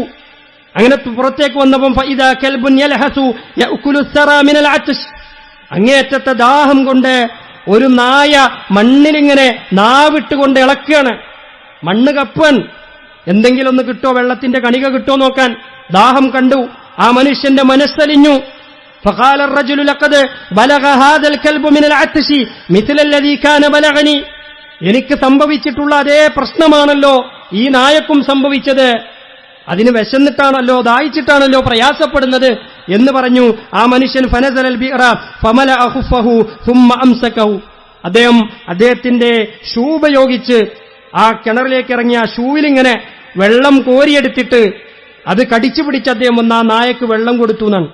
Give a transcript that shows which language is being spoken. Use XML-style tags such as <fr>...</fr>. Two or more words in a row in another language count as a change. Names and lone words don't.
<ml>അങ്ങനെ പുറത്തേക്ക് വന്നപ്പം</ml> <ar>فإذا كلب يلهث يأكل الثرى من العطش,</ar> <ml>അങ്ങേയറ്റത്തെ ദാഹം കൊണ്ട് ഒരു നായ മണ്ണിലിങ്ങനെ നാവിട്ടുകൊണ്ട് ഇളക്കുകയാണ്. മണ്ണ് കപ്പൻ, എന്തെങ്കിലും ഒന്ന് കിട്ടോ, വെള്ളത്തിന്റെ കണിക കിട്ടോ നോക്കാൻ. ദാഹം കണ്ടു, ആ മനുഷ്യന്റെ മനസ്സലിഞ്ഞു.</ml> <ar>فقال الرجل لقد بلغ هذا الكلب من العطش مثل الذي كان بلغني,</ar> <ml>എനിക്ക് സംഭവിച്ചിട്ടുള്ള അതേ പ്രശ്നമാണല്ലോ ഈ നായക്കും സംഭവിച്ചത്. അതിന് വിശന്നിട്ടാണല്ലോ, ദാഹിച്ചിട്ടാണല്ലോ പ്രയാസപ്പെടുന്നത് എന്ന് പറഞ്ഞു. ആ മനുഷ്യൻ</ml> <ar>فنزل البئر فملأ خفه ثم أمسكه,</ar> <ml>അദ്ദേഹത്തിന്റെ ഷൂ ഉപയോഗിച്ച് ആ കിണറിലേക്ക് ഇറങ്ങിയ ആ ഷൂവിലിങ്ങനെ വെള്ളം കോരിയെടുത്തിട്ട് അത് കടിച്ചു പിടിച്ച് അദ്ദേഹം വന്ന് ആ നായക്ക് വെള്ളം കൊടുത്തു എന്നാണ്.</ml>